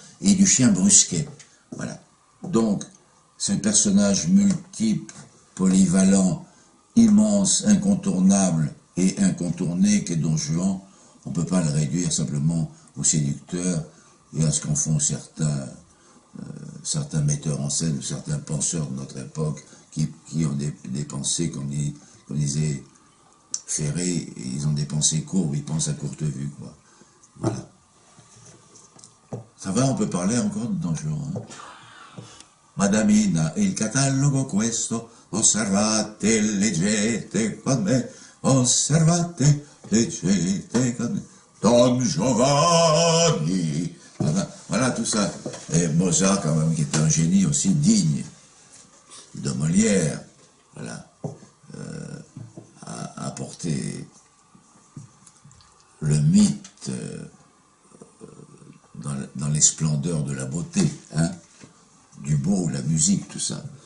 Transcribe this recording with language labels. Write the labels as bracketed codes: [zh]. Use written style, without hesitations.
[fr] Et du chien brusquet. Voilà. Donc, ce personnage multiple, polyvalent, immense, incontournable et incontourné qu'est Don Juan, on ne peut pas le réduire simplement au séducteur et à ce qu'en font certains metteurs en scène ou certains penseurs de notre époque qui ont des pensées, comme disait Ferré, et ils ont des pensées courbes, ils pensent à courte vue, quoi. Voilà. Ça va, on peut parler encore de Don Juan, hein? [it] Madamina, il catalogo questo, osservate, leggete con me, osservate, leggete con me, Don Giovanni. [fr] Voilà tout ça. Et Mozart, quand même, qui était un génie aussi digne de Molière, voilà, a apporté le mythe dans les splendeurs de la beauté, hein, du beau, la musique, tout ça.